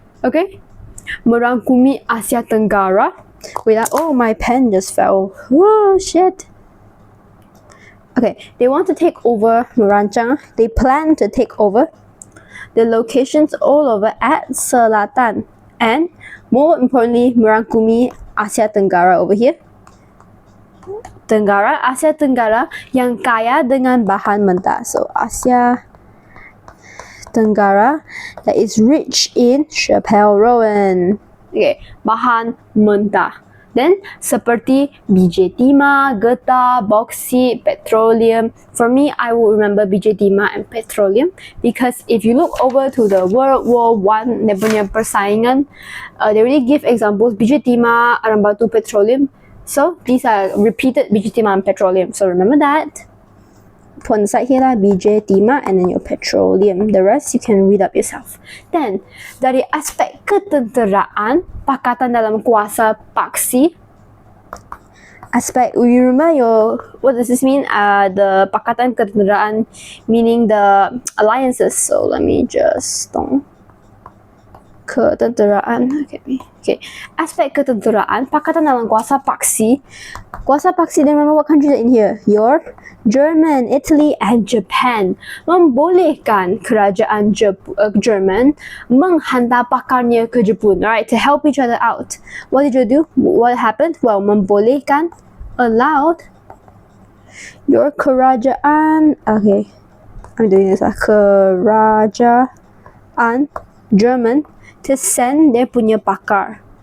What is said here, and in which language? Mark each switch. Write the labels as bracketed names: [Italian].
[English] Okay, [Malay] merangkumi Asia Tenggara. [English] Wait, oh, my pen just fell. Whoa, shit. Okay, they want to take over [Malay] merancang. [English] They plan to take over the locations all over at selatan, and more importantly, [Malay] merangkumi Asia Tenggara [English] over here. [Malay] Tenggara, Asia Tenggara yang kaya dengan bahan mentah. [English] So Asia Tenggara that is rich in Chappelle Rowan. [Malay] Okay, bahan mentah. Then seperti biji timah, getah, bauxite, petroleum. [English] For me, I will remember [Malay] biji timah [English] and petroleum because if you look over to the World War I, [Malay] dia punya persaingan, [English] they really give examples, [Malay] biji timah, arang batu, [English] petroleum. So these are repeated biji timah and petroleum. So remember that. put on the side here lah, BJ, Timah, and then your petroleum. The rest you can read up yourself. Then, [Malay] dari aspek ketenteraan, pakatan dalam kuasa paksi, [English] aspect, you remember what does this mean? The [Malay] pakatan ketenteraan, [English] meaning the alliances. So let me just [Malay] ketenteraan. [English] Okay. [Malay] Aspek ketenteraan, pakatan dalam kuasa paksi. Kuasa paksi, [English] then remember what countries are in here? Your German, Italy, and Japan. [Malay] Membolehkan kerajaan Jerman menghantar pakarnya ke Jepun, [English] right? To help each other out. What did you do? What happened? Well, [Malay] membolehkan, [English] allowed your [Malay] kerajaan, [English] okay, I'm doing this, kerajaan German to send their [Malay] punya pakar.